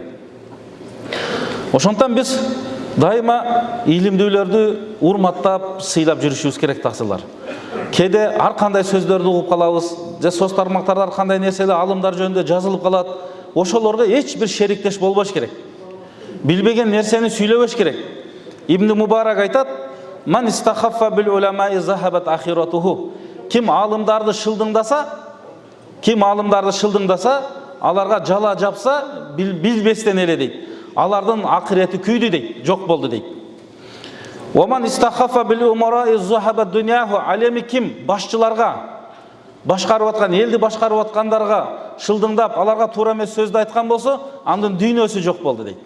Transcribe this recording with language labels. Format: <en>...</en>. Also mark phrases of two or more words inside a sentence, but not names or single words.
<ky>Ошондон биз дайыма илимдүүлөрдү урматтап, сыйлап жүрүшүбүз керек тақсырлар. Кеде ар кандай сөздөрдү угуп калабыз, же соц тармактарда ар кандай нерселер алымдар жөнүндө жазылып калат. Ошолорго эч бир шериктеш болбош керек. Билбеген нерсени сүйлөбөш керек. Ибн Мубарак айтат:</ky> <ar>"من استخف بالعلماء ذهبت آخرته."</ar> <ky>Ким алымдарды шылдыңдаса, аларга жала жапса, билбестен эле дейт. Алардын акырети күйдү дейт, жок болду дейт.</ky> <ar>ومن استخف بالأمراء ذهبت دنياه.</ar> <ky>Алеми ким башчыларга, башкарып аткан элди башкарып аткандарға шылдыңдап, аларга туура эмес сөздү айткан болсо, анын дүйнөсү жок болду дейт.</ky>